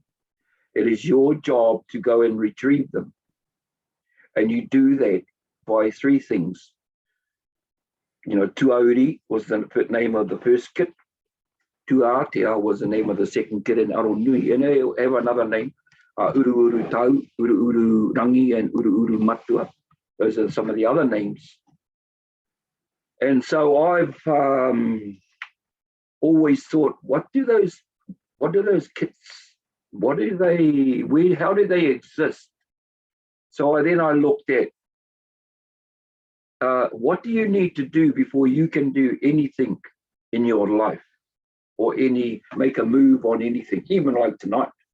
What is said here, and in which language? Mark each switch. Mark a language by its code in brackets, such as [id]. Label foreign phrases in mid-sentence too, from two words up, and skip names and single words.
[en] It is your job to go and retrieve them. And you do that by 3 things. You know, Tuauri was the name of the first kit. Tuatea was the name of the second kit, and Aronui, and they have another name, Uru Uru Tau, Uru Uru Rangi, and Uru Uru Matua. Those are some of the other names. And so I've always thought, what do those kits, how do they exist? So I looked at, what do you need to do before you can do anything in your life, or make a move on anything, even like tonight?